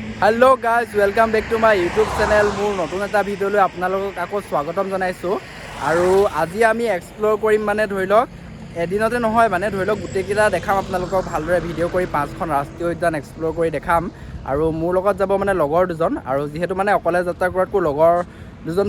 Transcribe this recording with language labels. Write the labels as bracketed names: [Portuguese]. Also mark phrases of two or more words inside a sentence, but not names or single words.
[English] hello guys welcome back to my YouTube channel [Assamese] মোৰ নতুন এটা ভিডিঅ'লৈ আপোনালোকক আকৌ স্বাগতম জনাইছোঁ আৰু আজি আমি এক্সপ্লোৰ কৰিম মানে ধৰি লওক এদিনতে নহয় মানে ধৰি লওক গোটেইকেইটা দেখাম আপোনালোকক ভালদৰে ভিডিঅ' কৰি 5খন ৰাষ্ট্ৰীয় উদ্যান এক্সপ্লোৰ কৰি দেখাম আৰু মোৰ লগত যাব মানে লগৰ দুজন আৰু যিহেতু মানে অকলে যাত্ৰা কৰাতকৈ লগৰ দুজন